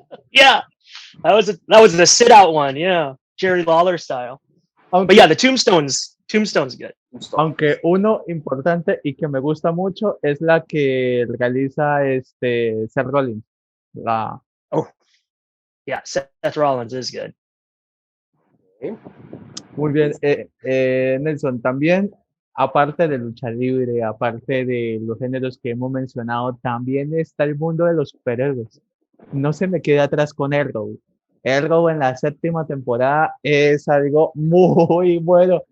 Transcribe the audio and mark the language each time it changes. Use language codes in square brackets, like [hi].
[en] Yeah, that was the sit out one. Yeah, Jerry Lawler style. But yeah, the Tombstone's good. [es] Aunque uno importante y que me gusta mucho es la que realiza Seth Rollins. [en] Yeah, Seth Rollins is good. [es] Muy bien, Nelson, también, aparte de lucha libre, aparte de los géneros que hemos mencionado, también está el mundo de los superhéroes. No se me quede atrás con Arrow. Arrow en la 7ª temporada es algo muy bueno.